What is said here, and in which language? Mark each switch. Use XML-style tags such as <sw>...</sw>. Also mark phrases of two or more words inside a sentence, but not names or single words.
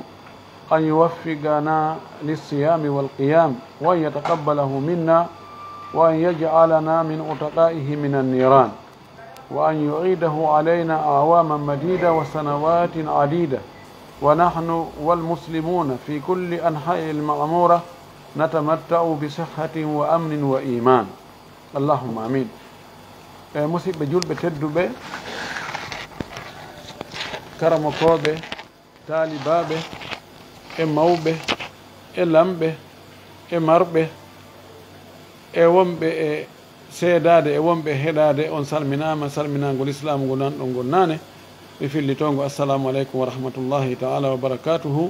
<ar>أن يوفقنا للصيام والقيام وأن يتقبله منا وأن يجعلنا من عتقائه من النيران وأن يعيده علينا أعواما مديدة وسنوات عديدة ونحن والمسلمون في كل أنحاء المعمورة نتمتع بصحة وأمن وإيمان اللهم آمين.</ar> <ff>musidɓe julɓe tedduɓe karamokoɓe taalibaɓe e mawɓe e lamɓe e marɓe e wonɓe e seedade e wonɓe heɗade on salminama salminagol islam ngol nanɗo ngol nane mi fillitongo</ff> <ar>السلام عليكم ورحمة الله تعالى وبركاته.</ar>